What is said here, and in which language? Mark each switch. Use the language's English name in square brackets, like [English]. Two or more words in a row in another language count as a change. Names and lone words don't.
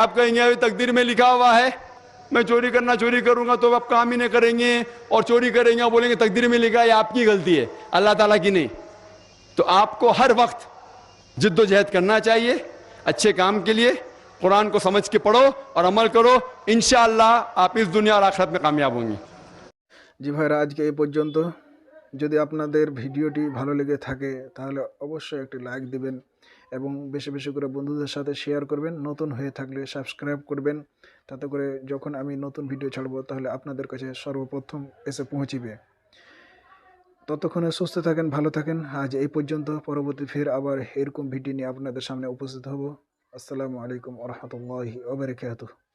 [Urdu] آپ کہیں گے تقدیر میں لکھا ہوا ہے میں چوری کروں گا تو آپ کام ہی نہیں کریں گے, اور چوری کریں گے اور بولیں گے تقدیر میں لکھا ہے, آپ کی غلطی ہے, اللہ تعالیٰ کی نہیں. تو آپ کو ہر وقت جد و جہد کرنا چاہیے اچھے کام کے لیے. قرآن کو سمجھ کے پڑھو اور عمل کرو, انشاءاللہ آپ اس دنیا اور آخرت میں کامیاب ہوں گے. [Bangla] জি ভাইরা আজকে এই পর্যন্ত. যদি আপনাদের ভিডিওটি ভালো লেগে থাকে তাহলে অবশ্যই একটি লাইক দিবেন এবং বেশি বেশি করে বন্ধুদের সাথে শেয়ার করবেন. নতুন হয়ে থাকলে সাবস্ক্রাইব করবেন, তাতে করে যখন আমি নতুন ভিডিও ছাড়বো তাহলে আপনাদের কাছে সর্বপ্রথম এসে পৌঁছিবে. ততক্ষণে সুস্থ থাকেন, ভালো থাকেন. আজ এই পর্যন্ত. পরবর্তী ফের আবার এরকম ভিডিও নিয়ে আপনাদের সামনে উপস্থিত হব. [Arabic] السلام عليكم ورحمة الله وبركاته.